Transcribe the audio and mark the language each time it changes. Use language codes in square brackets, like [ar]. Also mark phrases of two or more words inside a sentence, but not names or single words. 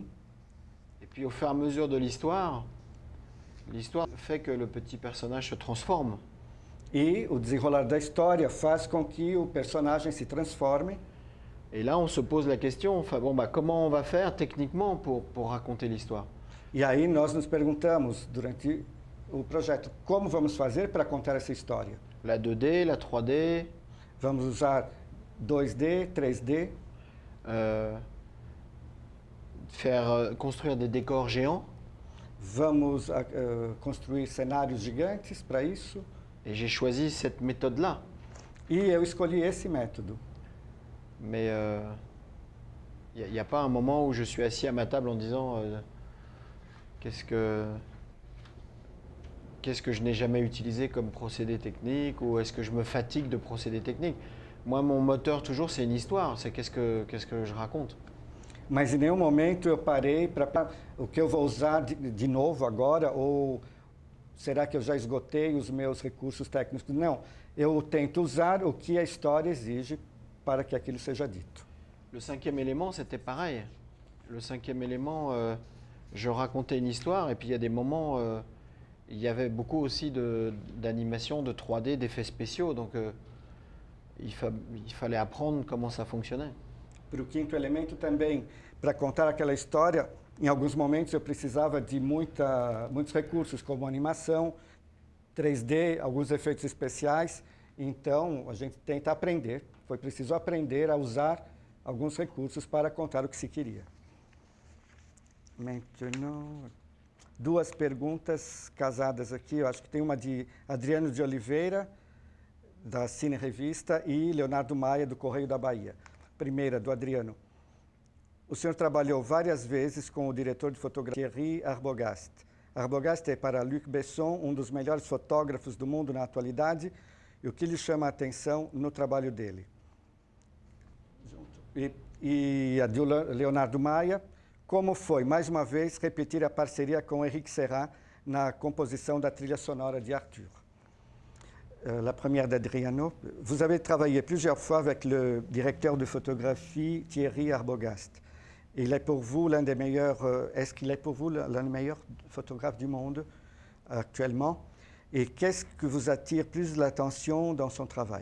[fr] Et puis au fur et à mesure de l'histoire fait que le petit personnage se transforme. [pt] E o desenrolar da história faz com que o personagem se transforme. [fr] Et là, on se pose la question, enfin, bon, comment on va faire techniquement pour raconter l'histoire? [pt] E aí nós nos perguntamos, durante o projeto, como vamos fazer para contar essa história? [fr] La 2D, la 3D. [pt] Vamos usar 2D, 3D? [fr] Construire des décors géants. [pt] Vamos construir cenários gigantes para isso? [fr] Et j'ai choisi cette méthode-là. [pt] E eu escolhi esse método. [fr] Mais il n'y a pas un moment où je suis assis à ma table en disant qu'est-ce que je n'ai jamais utilisé comme procédé technique, ou est-ce que je me fatigue de procédés techniques. Moi, mon moteur toujours, c'est une histoire, c'est qu'est-ce que je raconte. [pt] Mas em nenhum momento eu parei para o que eu vou usar de novo agora, ou será que eu já esgotei os meus recursos técnicos? Não, eu tento usar o que a história exige para que aquilo seja dito. [fr] Le cinquième élément, c'était pareil. Le cinquième élément, je racontais une histoire et puis il y a des moments, il y avait beaucoup aussi d'animation, de 3D, d'effets spéciaux, donc il fallait apprendre comment ça fonctionnait. [pt] Para o quinto elemento também, para contar aquela história, em alguns momentos eu precisava de muitos recursos, como animação, 3D, alguns efeitos especiais. Então, a gente tenta aprender. Foi preciso aprender a usar alguns recursos para contar o que se queria. Maintenant, duas perguntas casadas aqui. Eu acho que tem uma de Adriano de Oliveira, da Cine Revista, e Leonardo Maia, do Correio da Bahia. Primeira, do Adriano. O senhor trabalhou várias vezes com o diretor de fotografia Thierry Arbogast. Arbogast é, para Luc Besson, um dos melhores fotógrafos do mundo na atualidade. E o que lhe chama a atenção no trabalho dele? E a de Leonardo Maia, como foi, mais uma vez, repetir a parceria com Éric Serra na composição da trilha sonora de Arthur? [fr] La première d'Adriano. Vous avez travaillé plusieurs fois avec le directeur de photographie Thierry Arbogast. Il est pour vous l'un des meilleurs, est-ce qu'il est pour vous l'un des meilleurs photographes du monde actuellement? Et qu'est-ce que vous attire plus l'attention dans son travail?